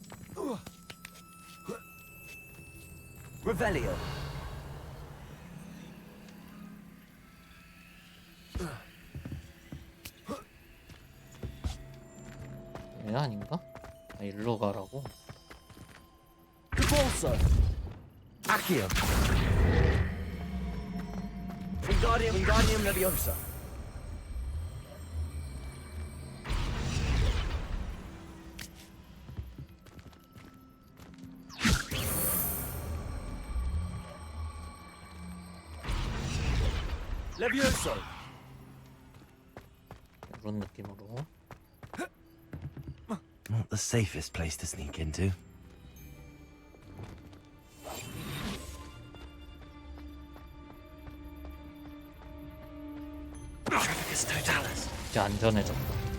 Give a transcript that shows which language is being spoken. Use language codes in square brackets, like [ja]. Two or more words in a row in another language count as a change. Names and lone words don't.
[en] Revelio. [ko] 얘 아닌가? 일로 가라고? [en] Cabolso. Accio. Wingardium Leviosa. Levioso. [ko] 이런 느낌으로. [en] Not the safest place to sneak into. Trafficus Totalis. [ko] 이제 안전해졌다.